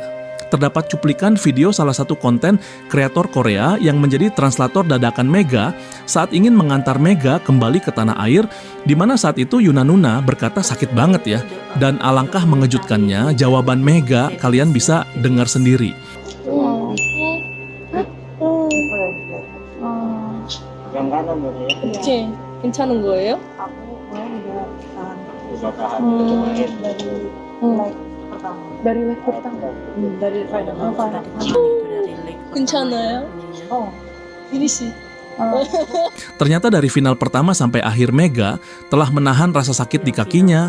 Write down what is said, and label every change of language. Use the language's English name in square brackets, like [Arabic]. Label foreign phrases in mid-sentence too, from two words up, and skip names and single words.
[Indonesian] Terdapat cuplikan video salah satu konten kreator Korea yang menjadi translator dadakan Mega saat ingin mengantar Mega kembali ke tanah air, di mana saat itu Yunanuna berkata sakit banget ya, dan alangkah mengejutkannya jawaban Mega kalian bisa dengar sendiri. [Korean] 그치? 괜찮은 거예요? [Indonesian] dari leg pertama dari final [Korean] 괜찮아요? [Indonesian] ini sih Ternyata dari final pertama sampai akhir Mega telah menahan rasa sakit di kakinya.